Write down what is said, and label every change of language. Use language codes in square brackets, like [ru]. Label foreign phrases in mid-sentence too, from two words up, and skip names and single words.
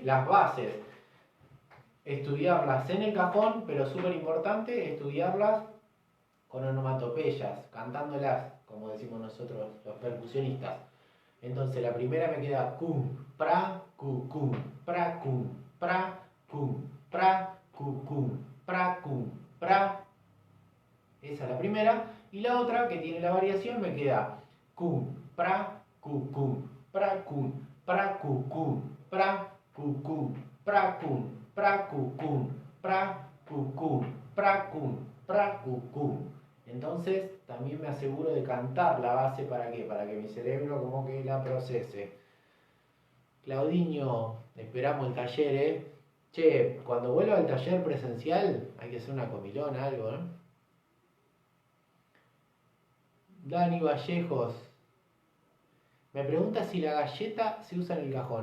[es] Las bases, estudiarlas en el cajón, pero súper importante, estudiarlas con onomatopeyas, cantándolas, como decimos nosotros los percusionistas. Entonces la primera me queda cum, pra, cum, pra, cum, pra, cum, pra, cum, pra, cum, pra. Esa es la primera. Y la otra, que tiene la variación, me queda cum, pra, cum, pra, cum, pra, cum, pra, cum, pra, cum, pra, cum, pra, cum, pra, cum, pra, cum. Entonces también me aseguro de cantar la base. ¿Para qué? Para que mi cerebro como que la procese. Claudinho, esperamos el taller, ¿eh? Che, cuando vuelva al taller presencial hay que hacer una comilona, algo, ¿no? Dani Vallejos me pregunta si la galleta se usa en el cajón.